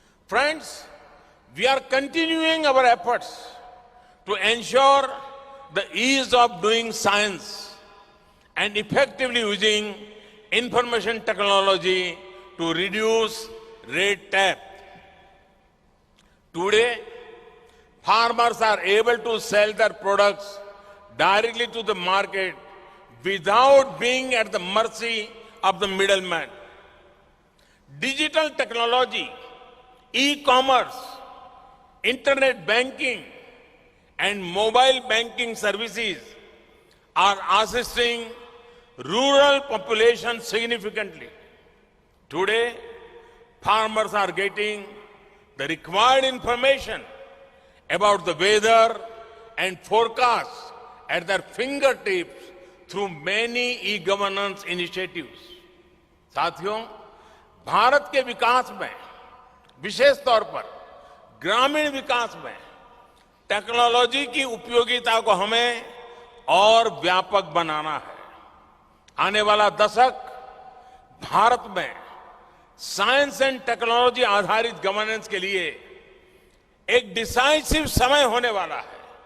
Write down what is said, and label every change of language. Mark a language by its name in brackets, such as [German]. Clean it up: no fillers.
[English] Friends, we are continuing our efforts to ensure the ease of doing science and effectively using information technology to reduce red tape. Today, farmers are able to sell their products directly to the market without being at the mercy of the middleman. Digital technology, e-commerce, internet banking, and mobile banking services are assisting rural population significantly. Today, farmers are getting the required information about the weather and forecasts at their fingertips through many e-governance initiatives. [Hindi] साथियों, भारत के विकास में, विशेष तौर पर ग्रामीण विकास में technology की उपयोगिता को हमें और व्यापक बनाना है। आने वाला दशक भारत में साइंस एंड टेक्नोलॉजी आधारित गवर्नेंस के लिए एक डिसाइसिव समय होने वाला है।